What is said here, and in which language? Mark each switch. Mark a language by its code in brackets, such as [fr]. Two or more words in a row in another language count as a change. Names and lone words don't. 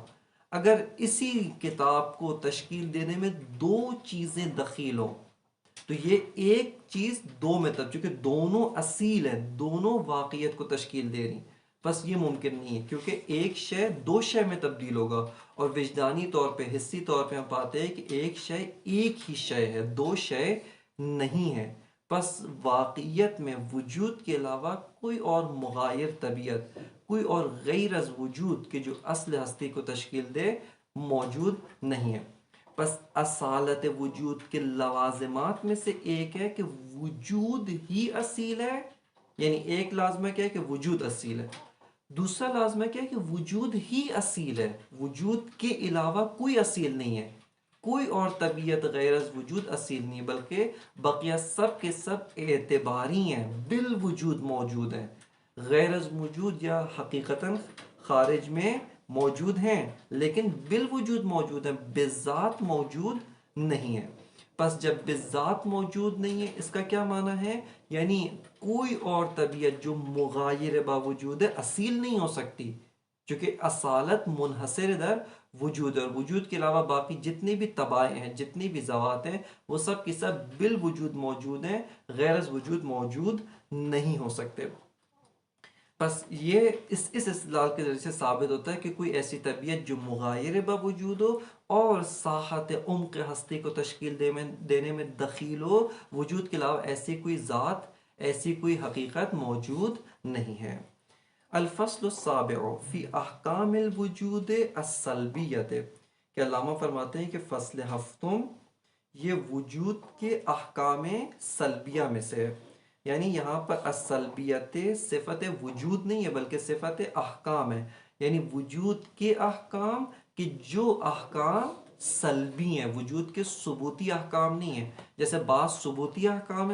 [ur] اگر اسی کتاب کو تشکیل دینے میں دو چیزیں دخیل ہوں تو یہ ایک چیز دو میں چونکہ دونوں اصیل ہیں، دونوں واقعیت کو تشکیل دے رہی، بس یہ ممکن نہیں ہے، کیونکہ ایک شے دو شے میں تبدیل ہوگا، اور وجدانی طور پہ، حسی طور پہ ہم پاتے ہیں کہ ایک شے ایک ہی شے ہے، دو شے نہیں ہے۔ پس واقعیت میں وجود کے علاوہ کوئی اور مغایر طبیعت، کوئی اور [fa] غیر از وجود [ur] کے جو اصل ہستی کو تشکیل دے موجود نہیں ہے۔ پس اصالت وجود کے لوازمات میں سے ایک ہے کہ وجود ہی اصیل ہے یعنی ایک لازمہ کیا ہے کہ وجود اصیل ہے، دوسرا لازمہ کیا ہے کہ وجود ہی اصیل ہے، وجود کے علاوہ کوئی اصیل نہیں ہے، کوئی اور طبیعت [fa] غیر از وجود [ur] اصیل نہیں، بلکہ بقیہ سب کے سب اعتباری ہیں، [ar] بالوجود موجود [ur] ہیں، [fa] غیر از موجود [ur] یا حقیقتاً خارج میں موجود ہیں لیکن [ar] بالوجود موجود [ur] ہیں، بذات موجود نہیں ہے۔ پس جب بذات موجود نہیں ہے اس کا کیا معنی ہے؟ یعنی کوئی اور طبیعت جو مغایر باوجود ہے اصیل نہیں ہو سکتی، چونکہ اصالت [fa] منحصر در وجود [ur] ہے، اور وجود کے علاوہ باقی جتنی بھی تبائیں ہیں، جتنی بھی ذوات ہیں، وہ سب کی سب [ar] بالوجود موجود [ur] ہیں، [fa] غیر از وجود [ur] موجود نہیں ہو سکتے۔ بس یہ اس استدلال کے ذریعے سے ثابت ہوتا ہے کہ کوئی ایسی طبیعت جو مغایر باوجود ہو اور ساحت عمق ہستی کو تشکیل دینے میں دخیل ہو، وجود کے علاوہ ایسی کوئی ذات، ایسی کوئی حقیقت موجود نہیں ہے۔ [ar] الفصل السابع فی احکام الوجود السلبیت، [ur] کہ علامہ فرماتے ہیں کہ فصل ہفتم یہ وجود کے احکام سلبیہ میں سے ہے، یعنی یہاں پر السلبیت صفت وجود نہیں ہے بلکہ صفت احکام ہے، یعنی وجود کے احکام کہ جو احکام سلبی ہیں، وجود کے ثبوتی احکام نہیں ہیں، جیسے بعض ثبوتی احکام ہے